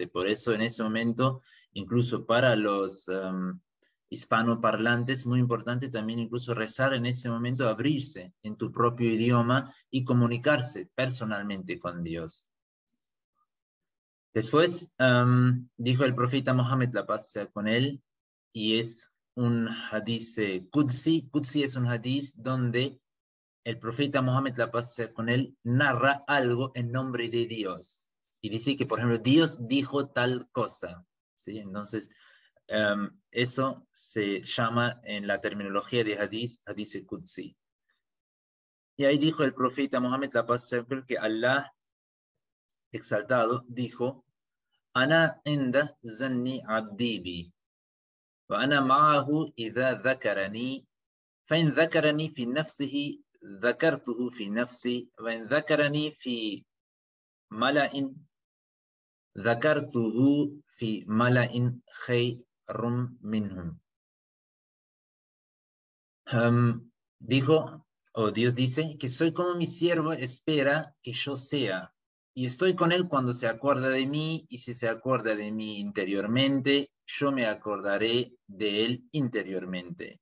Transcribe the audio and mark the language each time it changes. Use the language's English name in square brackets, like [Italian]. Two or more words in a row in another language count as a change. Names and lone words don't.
[Spanish] Por eso en ese momento, incluso para los hispanoparlantes, muy importante también incluso rezar en ese momento, abrirse en tu propio idioma y comunicarse personalmente con Dios. Después dijo el profeta Mohammed, la paz sea con él, y es un [Arabic] حديث قدسي. [Spanish] Qudsi es un hadith donde el profeta Mohammed, la paz sea con él, narra algo en nombre de Dios. Y dice que, por ejemplo, Dios dijo tal cosa. ¿Sí? Entonces, eso se llama en la terminología de [Arabic] حديث قدسي. [Spanish] Y ahí dijo el profeta Mohammed, la paz sea con él, que Allah, exaltado, dijo: [Arabic] أنا عند ظن عبدي بي، وأنا معه إذا ذكرني, فإن ذكرني في نفسه ذكرته في نفسي وإن ذكرني في ملأ ذكرته في ملأ خير منهم. [Spanish] Dijo, o Dios dice, que soy como mi siervo espera que yo sea, y estoy con él cuando se acuerda de mí, y si se acuerda de mí interiormente, yo me acordaré de él interiormente.